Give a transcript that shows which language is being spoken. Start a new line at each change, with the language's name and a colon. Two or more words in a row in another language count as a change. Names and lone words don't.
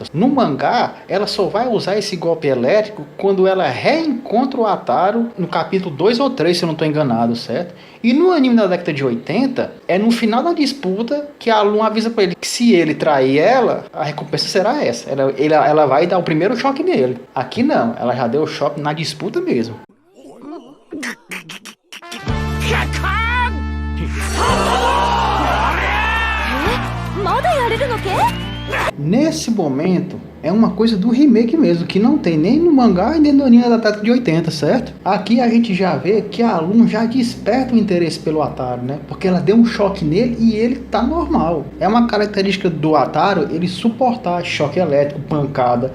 Portuguese: No mangá, ela só vai usar esse golpe elétrico quando ela reencontra o Ataru no capítulo 2 ou 3, se eu não estou enganado, certo? E no anime da década de 80, é no final da disputa que a Lun avisa pra ele que se ele trair ela, a recompensa será essa. Ela vai dar o primeiro choque nele. Aqui não, ela já deu o choque na disputa mesmo.
Japanese: まだやれるのけ？
Portuguese: Nesse momento, é uma coisa do remake mesmo, que não tem nem no mangá e nem no anime da década de 80, certo? Aqui a gente já vê que a Lun já desperta o interesse pelo Ataru, né? Porque ela deu um choque nele e ele tá normal. É uma característica do Ataru ele suportar choque elétrico, pancada.